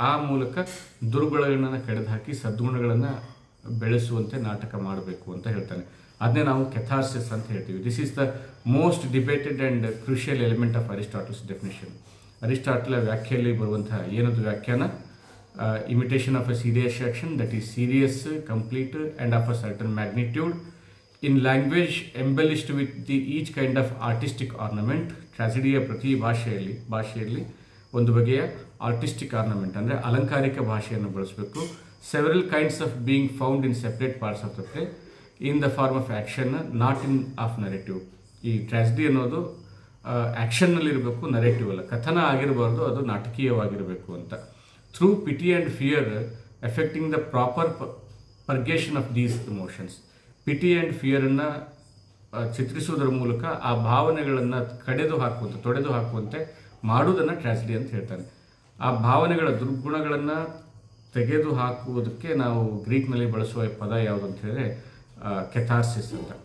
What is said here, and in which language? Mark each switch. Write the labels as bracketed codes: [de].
[kn] ಆ ಮೂಲಕ ದುರ್ಗುಣಗಳನ್ನು ಕಡಿದು ಹಾಕಿ ಸದ್ಗುಣಗಳನ್ನು ಬೆಳೆಸುವಂತೆ ನಾಟಕ ಮಾಡಬೇಕು ಅಂತ ಹೇಳ್ತಾನೆ. ಅದನ್ನೇ ನಾವು ಕೆಥಾರ್ಸಿಸ್ ಅಂತ ಹೇಳ್ತೀವಿ. [en] This is the most debated and crucial element of Aristotle's definition. [kn] Aristotle ವ್ಯಾಖ್ಯೆಯಲ್ಲಿ ಬರುವಂತಹ ಏನದು ವ್ಯಾಖ್ಯಾನ? [en] imitation of a serious action that is serious, complete and of a certain magnitude in language embellished with each kind of artistic ornament. [kn] ಟ್ರಾಜಿಡಿಯ ಪ್ರತಿ ಭಾಷೆಯಲ್ಲಿ ಒಂದು ಬಗೆಯ artistic ornament ಅಂದರೆ ಅಲಂಕಾರಿಕ ಭಾಷೆಯನ್ನು ಬಳಸಬೇಕು. [en] Several kinds of being found in separate parts of the play in the form of action, not in of narrative. [kn] ಈ tragedy ಅನ್ನೋದು ಆ್ಯಕ್ಷನ್ನಲ್ಲಿರಬೇಕು, ನರೇಟಿವ್ ಅಲ್ಲ. ಕಥನ ಆಗಿರಬಾರ್ದು, ಅದು ನಾಟಕೀಯವಾಗಿರಬೇಕು ಅಂತ. [en] Through pity and fear affecting the proper purgation of these emotions. [kn] PT and ಫಿಯರನ್ನು ಚಿತ್ರಿಸುವುದರ ಮೂಲಕ ಆ ಭಾವನೆಗಳನ್ನು ತೊಡೆದು ಹಾಕುವಂತೆ ಮಾಡುವುದನ್ನು ಟ್ರಾಜಿಡಿ ಅಂತ ಹೇಳ್ತಾನೆ. ಆ ಭಾವನೆಗಳ ದುರ್ಗುಣಗಳನ್ನು ತೆಗೆದು ಹಾಕುವುದಕ್ಕೆ ನಾವು ಗ್ರೀಕ್ನಲ್ಲಿ ಬಳಸುವ ಪದ ಯಾವುದು ಅಂತ ಹೇಳಿದ್ರೆ ಕೆಥಾರ್ಸಿಸ್ ಅಂತ.